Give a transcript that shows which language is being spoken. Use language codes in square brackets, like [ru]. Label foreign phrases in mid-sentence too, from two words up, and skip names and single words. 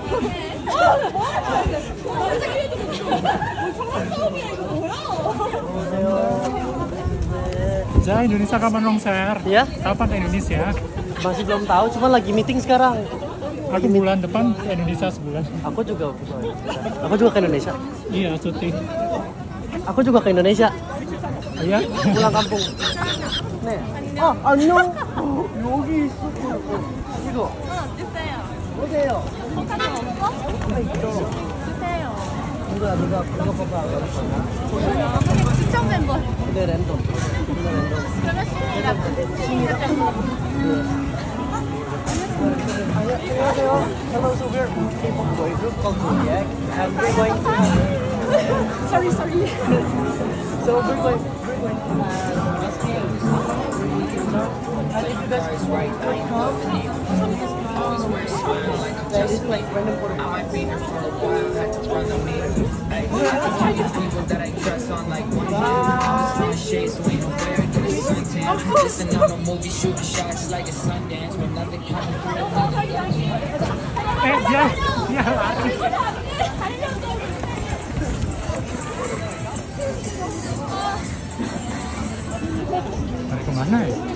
[ko] 정말 싸움이야 이거 뭐야? [id] Ja, Indonesia kapan konser? Ya? Kapan ke Indonesia? Masih belum tahu, cuma lagi meeting sekarang. Aku bulan depan ke Indonesia sebulan. Aku juga ke Indonesia. Iya, syuting. Aku juga ke Indonesia. Iya. pulang kampung. [ko] 네. 안녕. 여기 있었어요. 이거. 주세요. 보세요. 카드 없어? 주세요. 이거 봐봐. 그리고 추천 멤버. 네, 랜덤. 그러면 신이랑 안녕하세요. [en] Hello, so we're K-pop boy group called Zodiac, and we're going to sorry. so we're going to and if you guys come, then it's like random photo. I might be here for a while, had to run the meter. People that I trust on like one hand. Shades we don't wear it, get a suntan. It's another movie, shooting shots like a Sundance, but nothing coming through. [id] Dia lari. Lari kemana ya?